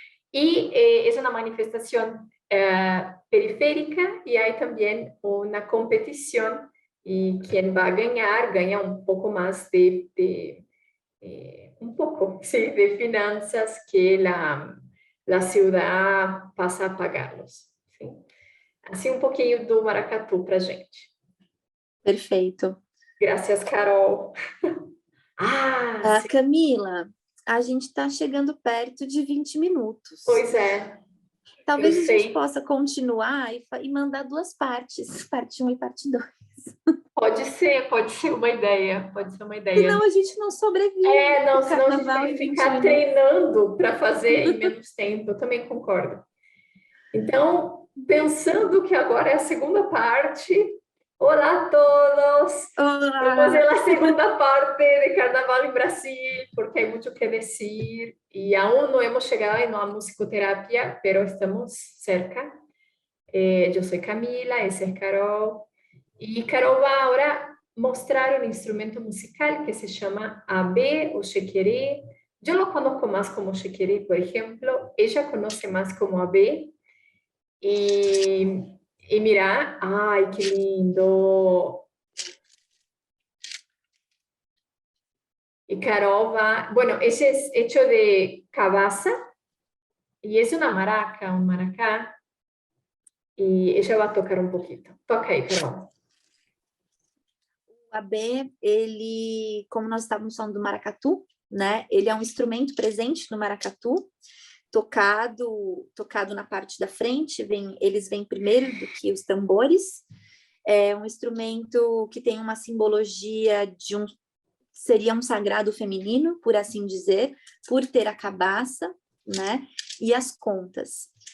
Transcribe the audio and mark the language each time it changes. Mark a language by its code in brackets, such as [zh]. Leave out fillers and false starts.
[es] Y es una manifestación periférica y hay también una competición y quien va a ganar gana un poco más de finanzas que la ciudad pasa a pagarlos. ¿Sí? [pt] Assim um pouquinho do maracatu para gente. Perfeito. Graças, Carol. Camila, a gente está chegando perto de 20 minutos. Pois é. Talvez a gente possa continuar e mandar duas partes, parte 1 e parte 2. Pode ser uma ideia. Senão a gente não sobrevive. Senão a gente vai ficar treinando para fazer em menos tempo. Eu também concordo. Então, pensando que agora é a segunda parte. Olá a todos! Olá! [es] Vamos a la segunda parte de Carnaval em Brasil, porque hay mucho que decir y aún no hemos llegado a la musicoterapia, pero estamos cerca. Yo soy Camila, esa es Carol. Y Carol va ahora mostrar un instrumento musical que se llama abé o chequeré. Yo lo conozco más como chequeré, por ejemplo. Ella conoce más como abé. Y mira, ¡ay, qué lindo! Y Carol va, bueno, ese es hecho de cabaza y es una maraca, un maracá. Y ella va a tocar un poquito. [pt] Toca aí, Carol. O abé, ele, como nós estávamos falando do maracatu, né? Ele é um instrumento presente no maracatu, tocado na parte da frente, eles vêm primeiro do que os tambores. É um instrumento que tem uma simbologia seria um sagrado feminino, por assim dizer, por ter a cabaça, né, e as contas.